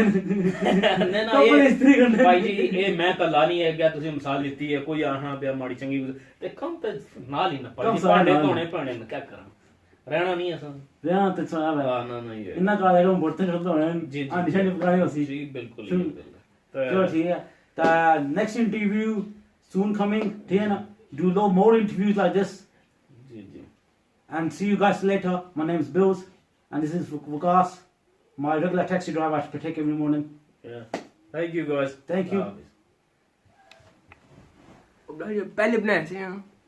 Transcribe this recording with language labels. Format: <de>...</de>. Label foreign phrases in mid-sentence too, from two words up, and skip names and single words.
<pa>ਨਹੀਂ ਨਾ ਇਹ ਭਾਈ ਜੀ ਇਹ ਮੈਂ ਕੱਲਾ ਨਹੀਂ ਹੈ ਗਿਆ ਤੁਸੀਂ ਮਿਸਾਲ ਦਿੱਤੀ ਹੈ ਕੋਈ ਆਣਾ ਪਿਆ ਮਾੜੀ ਚੰਗੀ ਤੇ ਕੰਮ ਤਾਂ ਨਾਲ ਹੀ ਨਾ ਭਾਂਡੇ ਧੋਣੇ ਪੈਣੇ ਨੇ ਕੀ ਕਰਾਂ ਰਹਿਣਾ ਨਹੀਂ ਅਸਾਂ ਰਹਿਣਾ ਤੇ ਸਾਰਾ ਹਾਂ ਨਾ ਇਹ ਇੰਨਾ ਕਾਲੇ ਨੂੰ ਬਰਤਨ ਧੋਣੇ ਜੀ ਆ ਨਿਸ਼ਾਨੀ ਪਕਾਣੀ ਹੋਸੀ ਜੀ ਬਿਲਕੁਲ ਚਲੋ ਠੀਕ ਹੈ ਤਾਂ</pa> <en>next interview soon coming</en> <pa>ਠੀਕ ਹੈ ਨਾ</pa> <en>do more interviews like this</en> <pa>ਜੀ</pa> <en>and see you guys later. My name is Bills and this is Vikas, my regular taxi driver I take every morning. Yeah, thank you guys. Thank you.</en> <hi>पहले बनाए थे</hi>